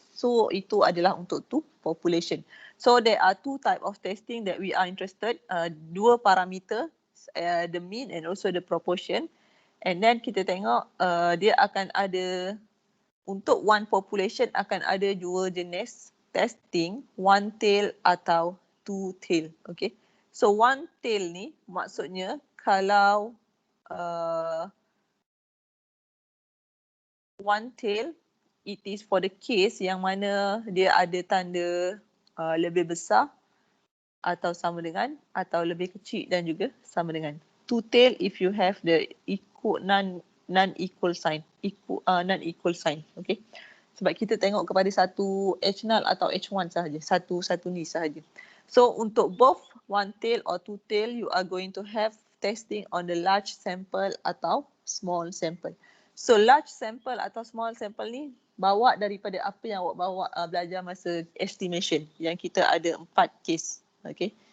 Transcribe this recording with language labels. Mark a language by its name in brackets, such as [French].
[Malay] So, itu adalah untuk two population. [English] So, there are two type of testing that we are interested. [Malay] Dua parameter, [English] the mean and also the proportion. [Malay] And then kita tengok dia akan ada, untuk one population akan ada dua jenis testing, one tail atau two tail. Okay. So, one tail ni maksudnya kalau one tail, [English] it is for the case [Malay] yang mana dia ada tanda lebih besar atau sama dengan, atau lebih kecil dan juga sama dengan. [English] Two tail if you have the non-equal sign, non-equal sign. Okay. [Malay] Sebab kita tengok kepada satu H0 atau H1 sahaja, satu ni sahaja. [English] So untuk both one tail or two tail, you are going to have testing on the large sample atau small sample. [Malay] So large sample atau small sample ni bawa daripada apa yang awak bawa belajar masa estimation, yang kita ada 4 case. Okay.